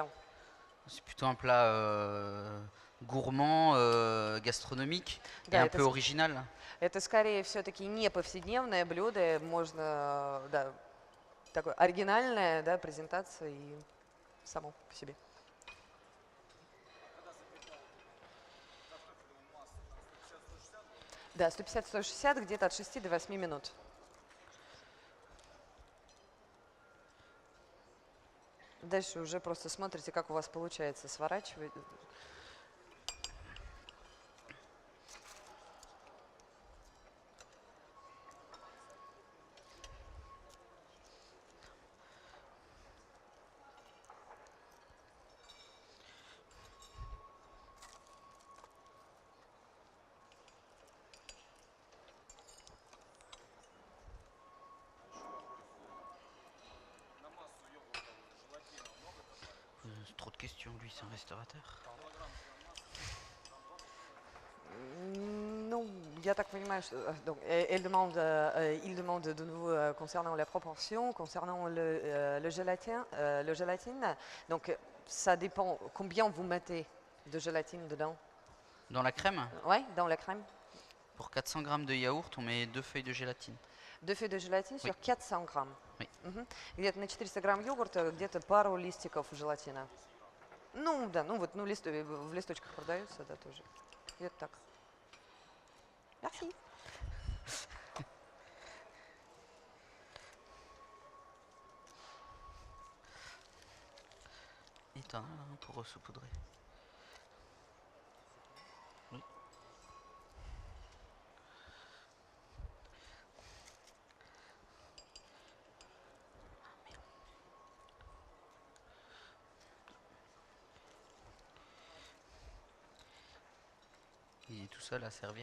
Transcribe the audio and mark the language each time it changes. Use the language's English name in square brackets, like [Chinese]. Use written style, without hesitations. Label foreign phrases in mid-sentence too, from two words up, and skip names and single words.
[French] C'est plutôt un plat gourmand, gastronomique et [Russian] Да, [French] un peu original. [Russian] это скорее все-таки не повседневное блюдо, можно, да, такое оригинальная, да, презентация и само по себе. Да, 150-160, где-то от 6 до 8 минут. Дальше уже просто смотрите, как у вас получается сворачивать. [French] Trop de questions, lui, c'est un restaurateur. Non, [Russian] я так понимаю, что [French] donc, il demande de nouveau concernant la proportion, concernant le gélatine. Donc ça dépend combien vous mettez de gélatine dedans. Dans la crème, Ouais, dans la crème. pour 400 grammes de yaourt, on met 2 feuilles de gélatine. 2 feuilles de gélatine sur 400 grammes. Oui. [Russian] Где-то на 400 грамм йогурта, где-то пару листиков желатина. Ну, да, ну вот, ну, в листочках продаются, да, тоже. Где-то так. [French] Merci. Et t'en as là pour saupoudrer. Oui. Il est tout seul à servir.